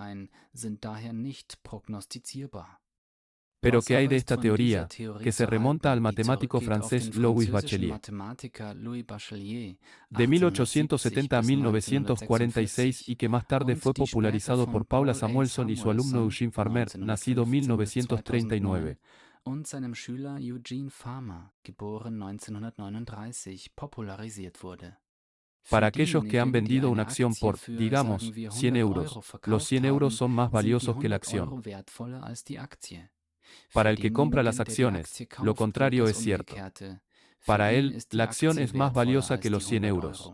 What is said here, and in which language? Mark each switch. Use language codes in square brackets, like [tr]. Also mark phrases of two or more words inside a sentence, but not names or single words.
[es] Pero ¿qué hay de esta teoría, que se remonta al matemático francés Louis Bachelier? De 1870 a 1946 y que más tarde fue popularizado por Paula Samuelson y su alumno Eugene Farmer, nacido 1939. [de] Und seinem Schüler Eugene Farmer, geboren 1939, popularisiert wurde. [es] Para aquellos que han vendido una acción por, digamos, 100 euros, los 100 euros son más valiosos que la acción. Para el que compra las acciones, lo contrario es cierto. Para él, la acción es más valiosa que los 100 euros.